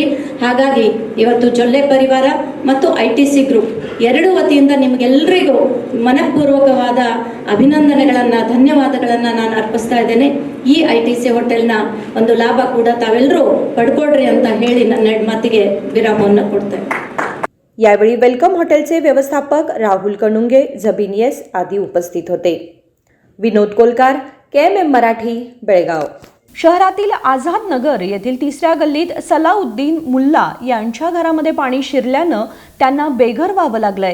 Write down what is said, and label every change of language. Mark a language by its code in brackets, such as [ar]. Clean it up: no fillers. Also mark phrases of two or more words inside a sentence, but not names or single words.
[kn] ಹಾಗಾಗಿ ಇವತ್ತು ಜೊಲ್ಲೆ ಪರಿವಾರ ಮತ್ತು ITC ಗ್ರೂಪ್ ಎರಡೂ ವತಿಯಿಂದ ನಿಮಗೆಲ್ಲರಿಗೂ ಮನಪೂರ್ವಕವಾದ ಅಭಿನಂದನೆಗಳನ್ನು, ಧನ್ಯವಾದಗಳನ್ನು ನಾನು ಅರ್ಪಿಸ್ತಾ ಇದ್ದೇನೆ. ಈ ITC ಹೋಟೆಲ್ನ ಒಂದು ಲಾಭ ಕೂಡ ತಾವೆಲ್ಲರೂ पडकोड्री ಅಂತ ಹೇಳಿ ನನ್ನ ಮಾತಿಗೆ ವಿರಾಮವನ್ನು ಕೊಡ್ತೇನೆ. [mr] यावेळी वेलकम हॉटेलचे व्यवस्थापक राहुल कणुंगे, जबीन येस आदी उपस्थित होते. विनोद कोलकार, KMM मराठी, बेळगाव. शहरातील आझाद नगर येथील 3ऱ्या गल्लीत सलाउद्दीन मुल्ला यांच्या घरामध्ये पाणी शिरल्यानं त्यांना बेघर व्हावं लागलंय.